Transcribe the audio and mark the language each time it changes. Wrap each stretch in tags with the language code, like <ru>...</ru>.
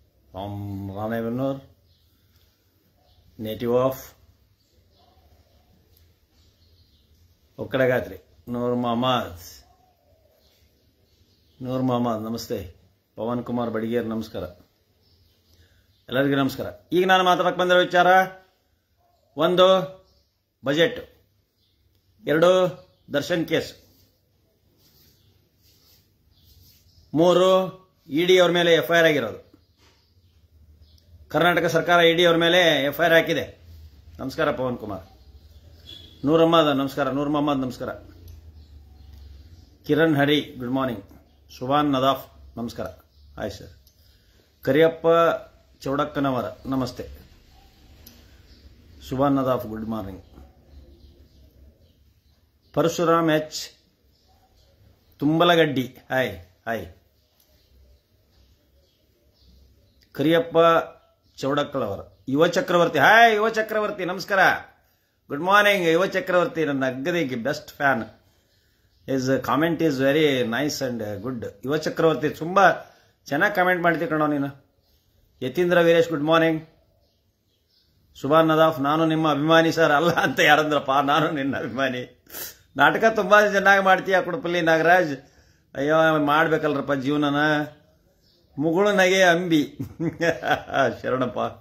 <en>from Ranebenur, native of Okkadagatri, Noor Mohammad,</en> <kn>ನಮಸ್ತೆ. ಪವನ್ ಕುಮಾರ್ ಬಡಿಗೇರ್, ನಮಸ್ಕಾರ. ಎಲ್ಲರಿಗೂ ನಮಸ್ಕಾರ. ಈಗ ನಾನು ಮಾತಾಡಕ್ಕೆ ಬಂದಿರೋ ವಿಚಾರ, 1 ಬಜೆಟ್, 2 ದರ್ಶನ್ ಕೇಸ್, 3 ಇಡಿ ಅವ್ರ ಮೇಲೆ ಎಫ್ಐಆರ್ ಆಗಿರೋದು. ಕರ್ನಾಟಕ ಸರ್ಕಾರ ಇಡಿ ಅವ್ರ ಮೇಲೆ ಎಫ್ಐಆರ್ ಹಾಕಿದೆ. ನಮಸ್ಕಾರ ಪವನ್ ಕುಮಾರ್. ನೂರ್ ಮೊಹಮ್ಮದ್ ನಮಸ್ಕಾರ. ಕಿರಣ್ ಹರಿ ಗುಡ್ ಮಾರ್ನಿಂಗ್. ಸುಭಾನ್ ನದಾಫ್ ನಮಸ್ಕಾರ. Hi sir. ಕರಿಯಪ್ಪ ಚೌಡಕ್ಕನವರ ನಮಸ್ತೆ. Subhan Nadaf good morning. Parashuram H ತುಂಬಲಗಡ್ಡಿ hi. Kariyappa ಚೌಡಕ್ಕಳವರ. ಯುವ ಚಕ್ರವರ್ತಿ ಹಾಯ್. ಯುವ ಚಕ್ರವರ್ತಿ ನಮಸ್ಕಾರ, ಗುಡ್ ಮಾರ್ನಿಂಗ್. ಯುವ ಚಕ್ರವರ್ತಿ ನನ್ನ ಅಗ್ಗದಿಗೆ best fan.</kn> <en>His comment is very nice and good.</en> <kn>ಯುವ ಚಕ್ರವರ್ತಿ ತುಂಬಾ ಚೆನ್ನಾಗಿ ಕಾಮೆಂಟ್ ಮಾಡ್ತೀವಿ ಕಣೋ ನೀನು. Yathindra Veeresh good morning. ಸುಭಾನ್ ನದಾಫ್ ನಾನು ನಿಮ್ಮ ಅಭಿಮಾನಿ ಸರ್. ಅಲ್ಲ ಅಂತ ಯಾರಂದ್ರಪ್ಪ, ನಾನು ನಿನ್ನ ಅಭಿಮಾನಿ. ನಾಟಕ ತುಂಬಾ ಚೆನ್ನಾಗಿ ಮಾಡ್ತೀಯ ಕುಡುಪಲ್ಲಿ ನಾಗರಾಜ್. ಅಯ್ಯೋ ಮಾಡ್ಬೇಕಲ್ರಪ್ಪ ಜೀವನನ. ಮುಗುಳು ನಗೆ ಅಂಬಿ ಶರಣಪ್ಪ.</kn>